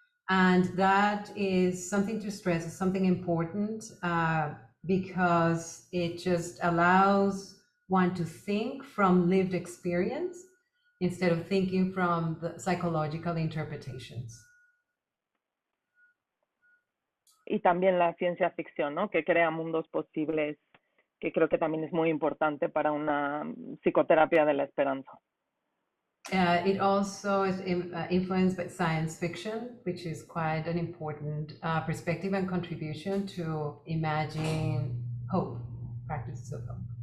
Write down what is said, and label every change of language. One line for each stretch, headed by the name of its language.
English: And that is something to stress, is something important because it just allows one to think from lived experience instead of thinking from the psychological interpretations.
Spanish: Y también la ciencia ficción, ¿no? Que crea mundos posibles, que creo que también es muy importante para una psicoterapia de la esperanza.
English: It also is influenced by science fiction, which is quite an important perspective and contribution to imagine hope, practices of hope.